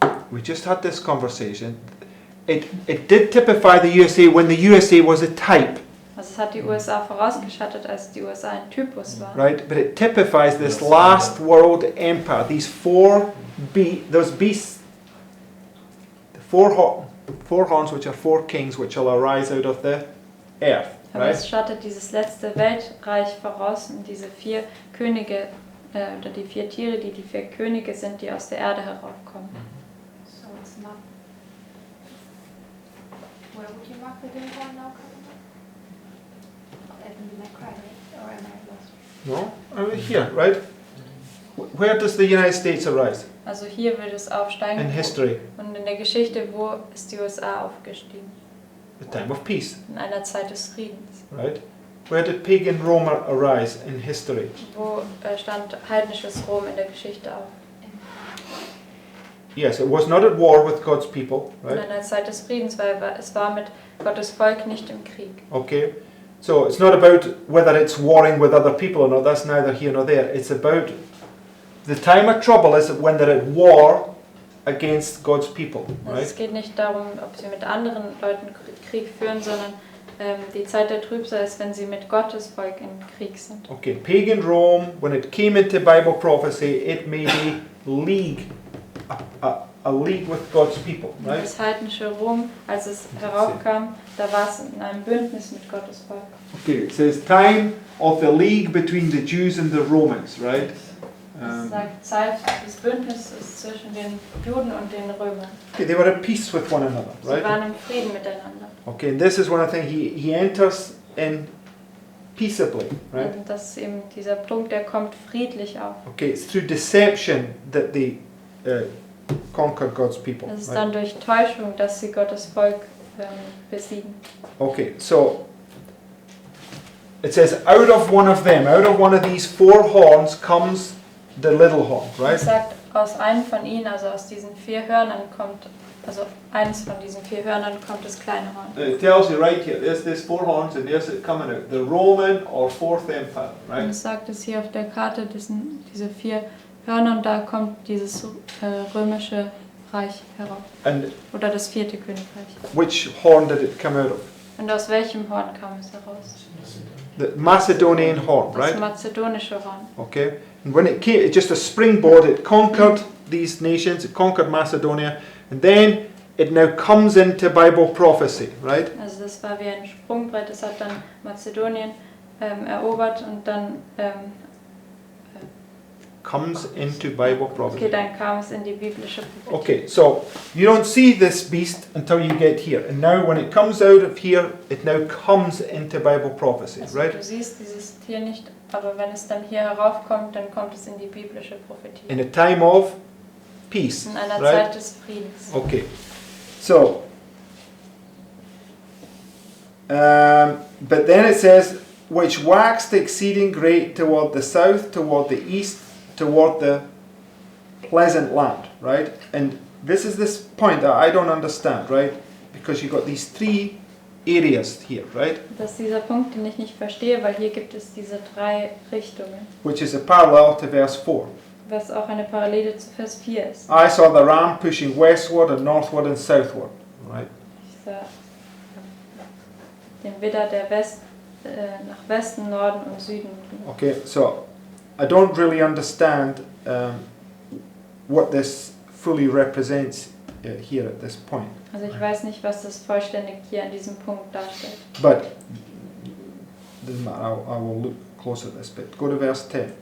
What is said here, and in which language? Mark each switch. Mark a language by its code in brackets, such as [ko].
[en] We just had this conversation. It did typify the USA when the USA was a type, [de] Also es hat die USA vorausgeschattet, als die USA ein Typus war. [en] right? But it typifies this last world empire. These those beasts, the four horns, which are four kings, which shall arise out of the earth, [de] Aber [en] right? [de] es schattet dieses letzte Weltreich voraus und diese vier Könige, oder die vier Tiere, die vier Könige sind, die aus der Erde heraufkommen. [en] So it's not. Where would you mark the day horn now coming up? In my cry, or am I lost? No, over here, right? Where does the United States arise [de] Also hier wird es aufsteigen. [en] in history? [de] Und in der Geschichte, wo ist die USA aufgestiegen? [en] The time of peace, [de] In einer Zeit des Friedens. [en] right? Where did pagan Rome arise in history? [de] Wo stand heidnisches Rom in der Geschichte auf? [en] Yes, it was not at war with God's people, [de] In [en] right? [de] einer Zeit des Friedens, weil es war mit Gottes Volk nicht im Krieg. [en] Okay, so it's not about whether it's warring with other people or not. That's neither here nor there. It's about the time of trouble is when they're at war against God's people, [de] Also [en] right? [de] es geht nicht darum, ob sie mit anderen Leuten Krieg führen, sondern die Zeit der Trübsal ist, wenn sie mit Gottes Volk im Krieg sind. [en] Okay, pagan Rome, when it came into Bible prophecy, it made a league, a league with God's people, [de] Und [en] right? [de] das heidnische Rom, als es heraufkam, da war es in einem Bündnis mit Gottes Volk. [en] Okay, it says time of the league between the Jews and the Romans, right? [de] Es sagt, Zeit des Bündnisses zwischen den Juden und den Römern. [en] Okay, they were at peace with one another, [de] Sie [en] right? [de] waren im Frieden miteinander. [en] Okay, and this is one of the things he enters in peaceably, right? [de] Und das ist eben dieser Punkt, der kommt friedlich auf. [en] Okay, it's through deception that they conquer God's people. [de] Es ist [en] Right? [de] dann durch Täuschung, dass sie Gottes Volk besiegen. [en] Okay, so it says, out of one of them, out of one of these four horns comes the little horn, [de] Es [en] right? [de] sagt, aus einem von ihnen, also aus diesen vier Hörnern kommt, also eins von diesen vier Hörnern kommt das kleine Horn. [en] It tells you right here, there's four horns and there's it coming out. The Roman or Fourth Empire, [de] Und [en] right? [de] es sagt es hier auf der Karte, diese vier Hörner und da kommt dieses römische Reich herauf. [en] And [de] Oder das vierte Königreich. [en] which horn did it come out of? [de] Und aus welchem Horn kam es heraus? [en] The Macedonian horn, [de] Das [en] right? [de] mazedonische Horn. [en] Okay, and when it came, it's just a springboard, it conquered these nations, it conquered Macedonia, and then it now comes into Bible prophecy, right? [de] Also das war wie ein Sprungbrett, das hat dann Mazedonien erobert und dann [en] Comes into Bible prophecy. [de] okay, dann kam es in die biblische Prophetie. [en] Okay, so you don't see this beast until you get here. And now when it comes out of here, it now comes into Bible prophecy, [de] Also [en] right? [de] du siehst dieses Tier nicht, aber wenn es dann hier heraufkommt, dann kommt es in die biblische Prophetie. [en] In a time of peace, [de] In einer [en] right? [de] Zeit des Friedens. [en] Okay, so, but then it says, which waxed exceeding great toward the south, toward the east, toward the pleasant land, right? And this is this point that I don't understand, right? Because you've got these three areas here, right? [de] Das ist dieser Punkt, den ich nicht verstehe, weil hier gibt es diese 3 Richtungen, [en] Which is a parallel to verse 4. [de] was auch eine Parallele zu Vers 4 ist. [en] I saw the ram pushing westward and northward and southward, right? [de] Ich sah den Widder, der nach Westen, Norden und Süden ging. [en] Okay, so I don't really understand what this fully represents here at this point. [de] Also ich weiß nicht, was das vollständig hier an diesem Punkt darstellt. [en] But doesn't matter. I will look closer at this bit. Go to verse 10.